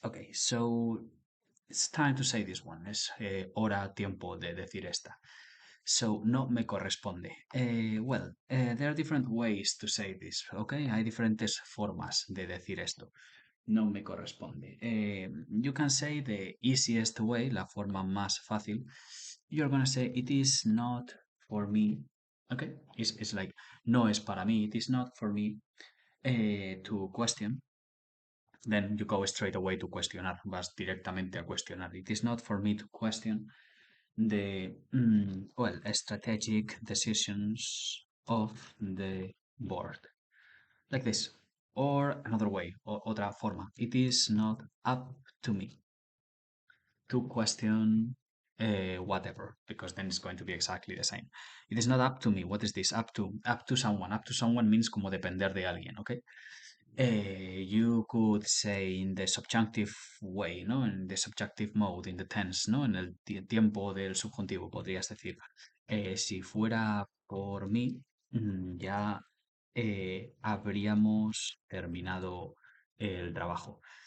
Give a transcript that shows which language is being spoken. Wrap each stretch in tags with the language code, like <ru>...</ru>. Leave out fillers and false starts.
<en>Okay, so it's time to say this one.</en> <es>Es hora, tiempo de decir esta. So, no me corresponde.</es> <en>There are different ways to say this, okay?</en> <es>Hay diferentes formas de decir esto. No me corresponde.</es> <en>You can say the easiest way,</en> <es>la forma más fácil.</es> <en>You're gonna say, it is not for me. Okay? It's like,</en> <es>no es para mí,</es> <en>it is not for me to question. Then you go straight away to cuestionar,</en> <es>vas directamente a cuestionar.</es> <en>It is not for me to question the strategic decisions of the board. Like this. Or another way,</en> <es>otra forma.</es> <en>It is not up to me to question whatever, because then it's going to be exactly the same. It is not up to me. What is this? Up to? Up to someone. Up to someone means</en> <es>como depender de alguien,</es> <en>¿ok? You could say in the subjunctive way, ¿no?</en> <es>En</es> <en>the subjunctive mode, in the tense,</en> <es>¿no? En el tiempo del subjuntivo, podrías decir. Si fuera por mí, ya habríamos terminado el trabajo.</es>